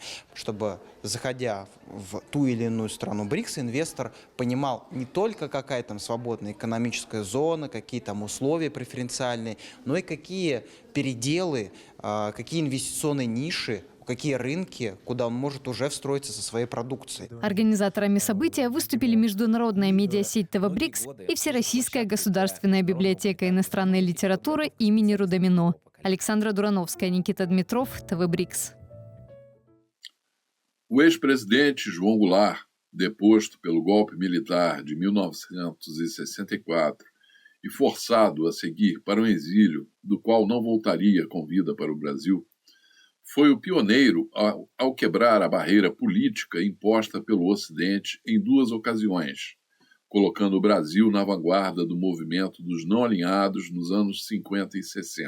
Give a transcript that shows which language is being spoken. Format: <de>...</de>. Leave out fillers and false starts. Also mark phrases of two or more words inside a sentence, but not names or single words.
<ru>Чтобы, заходя в ту или иную страну БРИКС, инвестор понимал не только, какая там свободная экономическая зона, какие там условия преференциальные, но и какие переделы, какие инвестиционные ниши, какие рынки, куда он может уже встроиться со своей продукцией. Организаторами события выступили международная медиасеть ТВ БРИКС и Всероссийская государственная библиотека иностранной литературы имени Рудомино. Александра Дурановская, Никита Дмитров, ТВ БРИКС.</ru> <pt>O ex-presidente João Goulart, deposto pelo golpe militar de 1964 e forçado a seguir para um exílio do qual não voltaria com vida para o Brasil, foi o pioneiro ao quebrar a barreira política imposta pelo Ocidente em 2 ocasiões, colocando o Brasil na vanguarda do movimento dos não alinhados nos anos 50 e 60.</pt>